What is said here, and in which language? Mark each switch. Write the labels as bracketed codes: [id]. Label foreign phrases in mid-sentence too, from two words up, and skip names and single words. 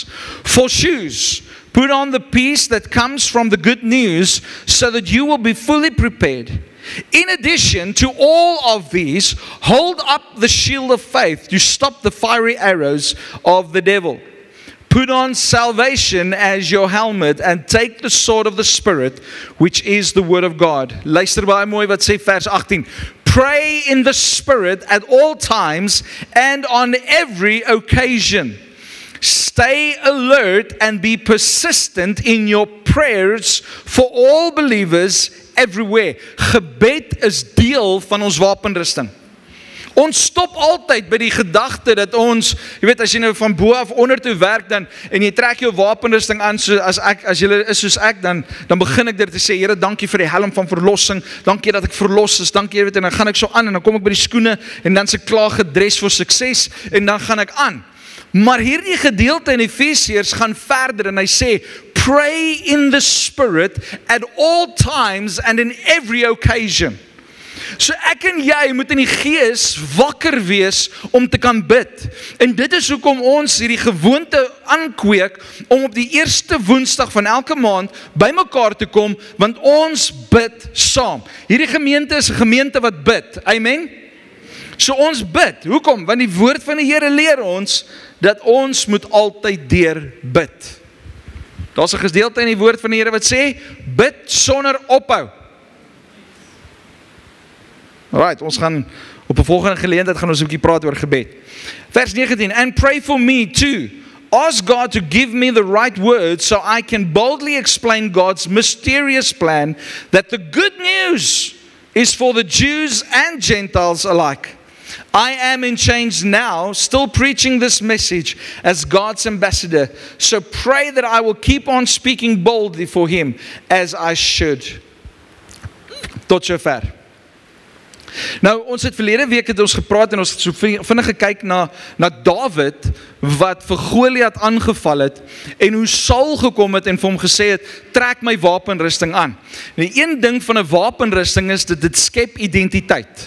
[en] For shoes, put on the peace that comes from the good news so that you will be fully prepared. In addition to all of these, hold up the shield of faith to stop the fiery arrows of the devil. Put on salvation as your helmet and take the sword of the Spirit, which is the word of God. [af] Luister baie mooi wat sê vers 18. [en] Pray in the Spirit at all times and on every occasion. Stay alert and be persistent in your prayers for all believers everywhere. [af] Gebed is deel van ons wapenrusting. Ons stop altyd by die gedagte dat ons, jy weet, as jy nou van bo af onder toe werk dan en jy trek jou wapenrusting aan, so as jy is soos ek, dan begin ek dit te sê, Here, dankie vir die helm van verlossing, dankie dat ek verlos is, dankie, jy weet, en dan gaan ek so aan en dan kom ek by die skoene en dan se klaar gedres vir sukses en dan gaan ek aan. Maar hierdie gedeelte in Efesiërs gaan verder en hy sê, [en] pray in the Spirit at all times and in every occasion. [af] So ek en jy moet in die gees wakker wees om te kan bid. En dit is hoekom ons hierdie gewoonte aankweek om op die eerste Woensdag van elke maand by mekaar te kom, want ons bid saam. Hierdie gemeente is 'n gemeente wat bid. Amen? So ons bid. Hoekom? Want die woord van die Here leer ons dat ons moet altyd deur bid. Daar's 'n gedeelte in die woord van die Here wat sê, bid sonder ophou. Alright, ons gaan op 'n volgende geleentheid gaan ons 'n bietjie praat oor gebed. Vers 19, [en] and pray for me too. Ask God to give me the right words so I can boldly explain God's mysterious plan that the good news is for the Jews and Gentiles alike. I am in chains now, still preaching this message as God's ambassador. So pray that I will keep on speaking boldly for Him as I should. [af] Tot sover. Nou, ons het verlede week het ons gepraat en ons het so vinnig gekyk na Dawid wat vir Goliat aangeval het en hoe Saul gekom het en vir hom gesê het, trek my wapenrusting aan. En die een ding van 'n wapenrusting is dat dit skep identiteit.